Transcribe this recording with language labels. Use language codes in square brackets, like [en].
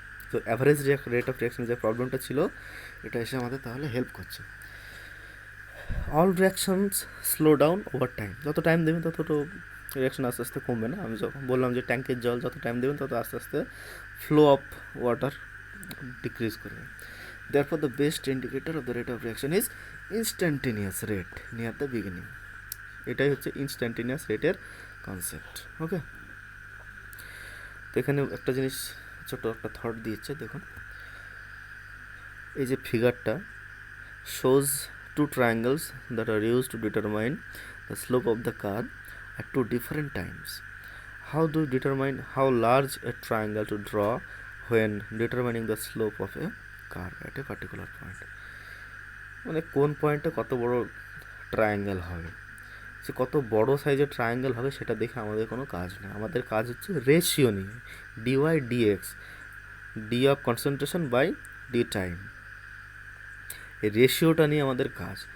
[bn] তো average rate of রিয়াকশনের যে প্রবলেমটা ছিল এটা এসে আমাদের তাহলে হেল্প করছে। [en] all reactions slow down over time, [bn] যত টাইম দেবেন তত রিয়াকশন আস্তে আস্তে কমবে না। আমি যখন বললাম যে ট্যাঙ্কের জল যত টাইম দেবেন তত আস্তে আস্তে ফ্লো অফ ওয়াটার ডিক্রিজ করবে। [en] Therefore, the best indicator of the rate of reaction is instantaneous rate near the beginning. [bn] এটাই হচ্ছে ইনস্ট্যান্টেনিয়াস রেটের কনসেপ্ট। ওকে, তো এখানে একটা জিনিস ছোট একটা থট দিয়েছে, দেখুন এই যে ফিগারটা [en] Shows two triangles that are use to determine the slope of the curve at two different times. How do you determine how large a triangle to draw when determining the slope of a curve at a particular point? [bn] মানে কোন পয়েন্টে কত বড় triangle হবে, সে কত বড় সাইজের triangle হবে সেটা দেখে আমাদের কোনো কাজ নেই। আমাদের কাজ হচ্ছে রেশিও নিয়ে, dy dx, D of concentration by D time, এই রেশিওটা নিয়ে আমাদের কাজ।